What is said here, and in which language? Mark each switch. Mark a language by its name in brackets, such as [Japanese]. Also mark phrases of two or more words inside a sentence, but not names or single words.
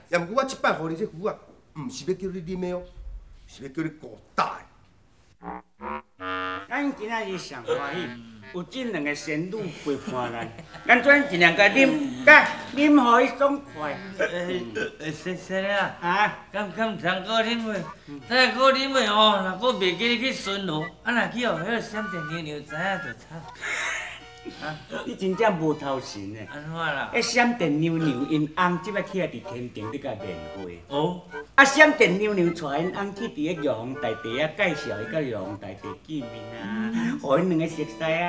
[Min Nan Chinese] 也毋过我即摆互你这符啊，毋是要叫你啉的哦，是要叫你顾大的。咱今仔日上欢喜，有这两个仙女陪伴咱，咱转尽量甲啉，甲啉互伊爽快。谁啊？啊，敢通过啉袂？再过啉袂哦，若搁袂记你去巡逻，啊若去哦，迄个闪电牛牛知影就惨。你真正无头神诶！安怎啦？迄闪电妞妞因翁即摆去伫天庭伫甲面会。哦。啊，闪电妞妞带因翁去伫个玉皇大帝啊，介绍伊甲玉皇大帝见面啊，互因两个熟悉啊。